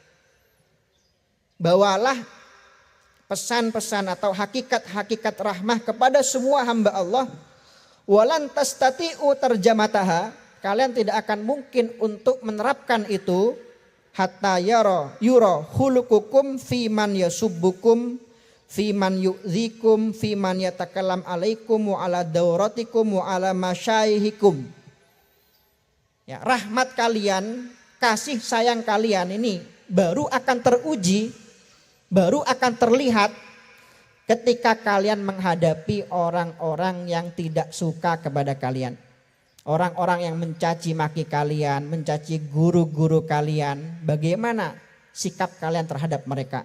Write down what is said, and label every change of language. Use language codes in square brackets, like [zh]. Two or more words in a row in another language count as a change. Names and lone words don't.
[id] Bawalah pesan-pesan atau hakikat-hakikat rahmah kepada semua hamba Allah. [ar] ولن تستطيعوا ترجمتها, [id] kalian tidak akan mungkin untuk menerapkan itu [ar] حتى يرى خلقكم في من يسبكم في من يؤذيكم في من يتكلم عليكم وعلى دوراتكم وعلى مشايخكم. [id] Ya, rahmat kalian, kasih sayang kalian ini baru akan teruji, baru akan terlihat ketika kalian menghadapi orang-orang yang tidak suka kepada kalian. Orang-orang yang mencaci maki kalian, mencaci guru-guru kalian, bagaimana sikap kalian terhadap mereka?